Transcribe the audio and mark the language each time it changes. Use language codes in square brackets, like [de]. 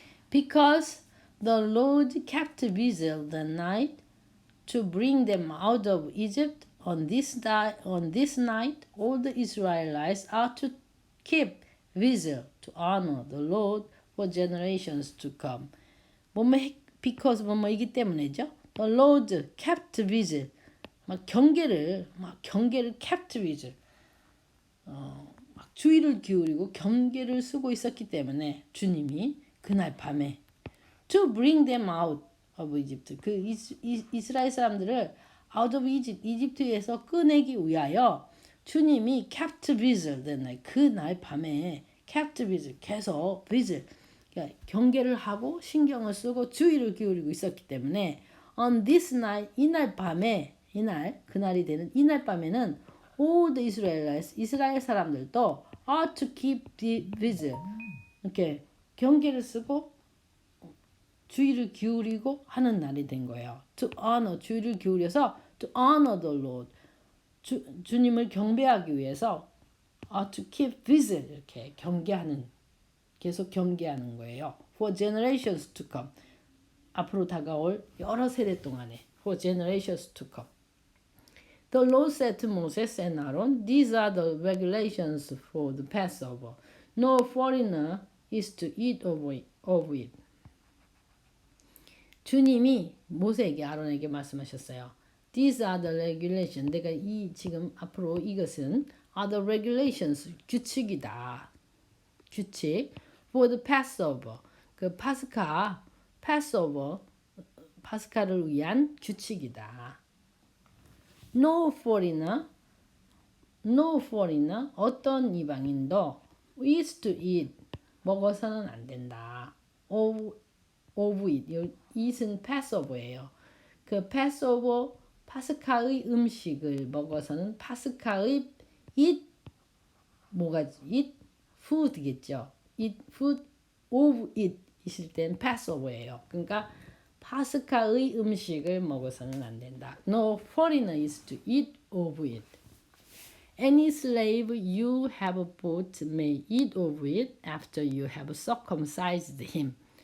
[en] Because the Lord kept busy the night to bring them out of Egypt, on this night all the Israelites are to keep vigil to honor the Lord for generations to come. [ko] because 이기 때문에죠. [en] The Lord kept vigil, [ko] 경계를 [en] kept vigil, [ko] 주의를 기울이고 경계를 쓰고 있었기 때문에 주님이 그날 밤에 [en] to bring them out of Egypt, [ko] 그 이스라엘 사람들을 [en] out of Egypt, [ko] 이집트에서 꺼내기 위하여 주님이 [en] kept vigil, [ko] 그날 밤에 kept vigil, 계속 vigil, 그러니까 경계를 하고 신경을 쓰고 주의를 기울이고 있었기 때문에 [en] on this night, [ko] 그날이 되는 이날 밤에는 [en] all the Israelites, [ko] 이스라엘 사람들도 [en] are to keep vigil, [ko] 이렇게 경계를 쓰고 주의를 기울이고 하는 날이 된 거예요. [en] To honor, [ko] 주의를 기울여서 [en] to honor the Lord. [ko] 주님을 경배하기 위해서 [en] to keep visit [ko] 이렇게 경계하는 계속 경계하는 거예요. [en] For generations to come. [ko] 앞으로 다가올 여러 세대 동안에 [en] for generations to come. The Lord said to Moses and Aaron, these are the regulations for the Passover. No foreigner is to eat of it. [ko] 주님이 모세에게 아론에게 말씀하셨어요. [en] These are the regulations. [ko] 내가 지금 앞으로 이것은 [en] are the regulations [ko] 규칙이다. [en] 규칙 for the Passover. [ko] 그 파스카를 위한 규칙이다. [en] No foreigner [ko] 어떤 이방인도 [en] is to eat [ko] 먹어서는 안 된다. of it eat은 Passover예요. 그 Passover 파스카의 음식을 먹어서는 파스카의 eat [en] eat food [ko] 겠죠. [en] eat food of it [ko] 이실 땐 [en] Passover예요. [ko] 그러니까 파스카의 음식을 먹어서는 안 된다. [en] No foreigner is to eat of it. Any slave you have bought may eat of it after you have circumcised him.